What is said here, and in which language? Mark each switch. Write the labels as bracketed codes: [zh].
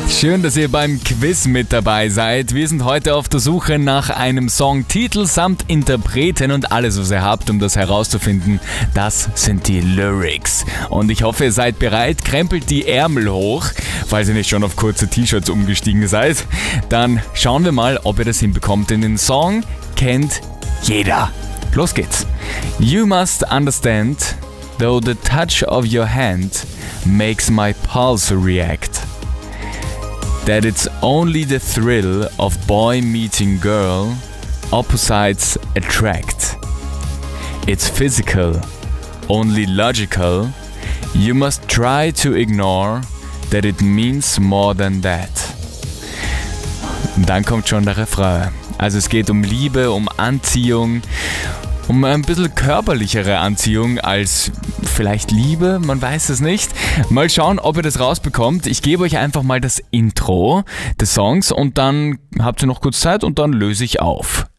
[de] Schön, dass ihr beim Quiz mit dabei seid. Wir sind heute auf der Suche nach einem Songtitel samt Interpreten und alles, was ihr habt, um das herauszufinden. Das sind die Lyrics. Und ich hoffe, ihr seid bereit. Krempelt die Ärmel hoch, falls ihr nicht schon auf kurze T-Shirts umgestiegen seid. Dann schauen wir mal, ob ihr das hinbekommt. Denn den Song kennt jeder. Los geht's. [en] You must understand, though the touch of your hand makes my pulse react, that it's only the thrill of boy meeting girl, opposites attract. It's physical, only logical, you must try to ignore that it means more than that. [de] Dann kommt schon der Refrain. Also es geht um Liebe, um Anziehung, um ein bisschen körperlichere Anziehung als vielleicht Liebe, man weiß es nicht. Mal schauen, ob ihr das rausbekommt. Ich gebe euch einfach mal das Intro des Songs und dann habt ihr noch kurz Zeit und dann löse ich auf.